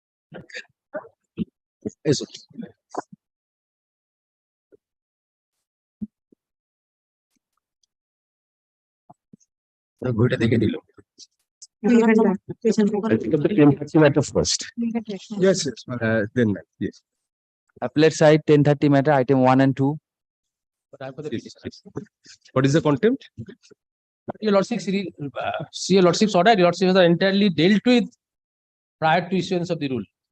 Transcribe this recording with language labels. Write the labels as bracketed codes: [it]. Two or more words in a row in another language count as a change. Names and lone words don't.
[en] Yes, [bn] ঘুরে দেখে দিল [en] matter first. yes yes Then, yes. Appellate side 1030 matter, item 1 and 2. yes. What is the contempt? Your Lordship, see your Lordship's order, your Lordship has entirely dealt with prior to issuance of the rule.